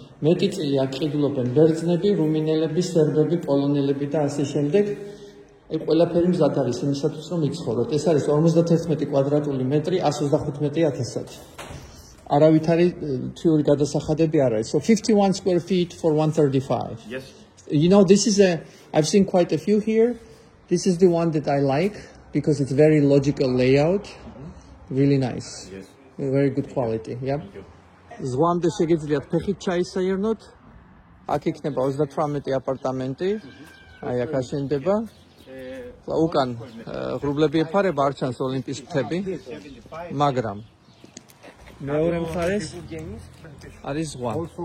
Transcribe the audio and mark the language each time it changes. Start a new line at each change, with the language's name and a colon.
Georgian: მეტი წილი აქ ყიდულობენ ბერძნები, რუმინელები, სერბები, პოლონელები და ასე შემდეგ. ეს ყველაფერი მზად არის იმისათვის, რომ იცხოვროთ. ეს არის 51 კვადრატული მეტრი 125,000-ად. არავითარი თვიური გადასახადები არ არის.
English: So 51 square feet for 135. Yes. You know, I've seen quite a few here. This is the one that I like because it's very logical layout. Really nice. Yes. Very good quality. Yeah.
Georgian: ზღვამდე შეგიძლიათ ფეხით ჩაისაირნოთ. აქ იქნება 38 აპარტამენტი. აი აქ აშენდება. უკან ღრუბლები ეფარება, არ ჩანს ოლიმპის მთები. მაგრამ მეორე მხარეს არის ზღვა.